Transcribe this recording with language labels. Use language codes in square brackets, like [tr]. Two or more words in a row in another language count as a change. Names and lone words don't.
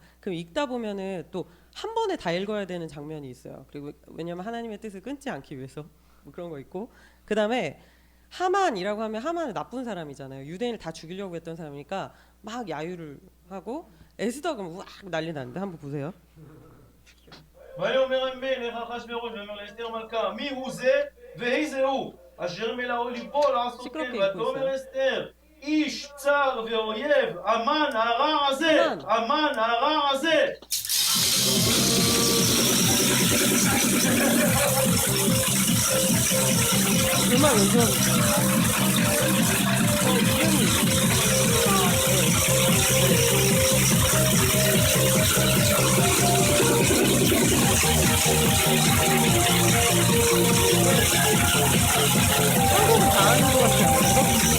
[ko] 그럼 읽다 보면은 또 한 번에 다 읽어야 되는 장면이 있어요. 그리고 왜냐면 하나님의 뜻을 끊지 않기 위해서 뭐 그런 거 있고, 그 다음에 하만이라고 하면 하만은 나쁜 사람이잖아요. 유대인을 다 죽이려고 했던 사람이니까 막 야유를 하고 에스더가 우악 난리 났는데 한번 보세요. [he] ויאמר המלך אחשוורוש ויאמר לאסתר המלכה מי הוא זה ואיזה הוא אשר מלאו ליבו לעשות כן ותאמר אסתר איש צר ואויב המן הרע הזה המן הרע הזה. [ko] 음악 연주하고 한국은 다 하는 것 같지 않아요?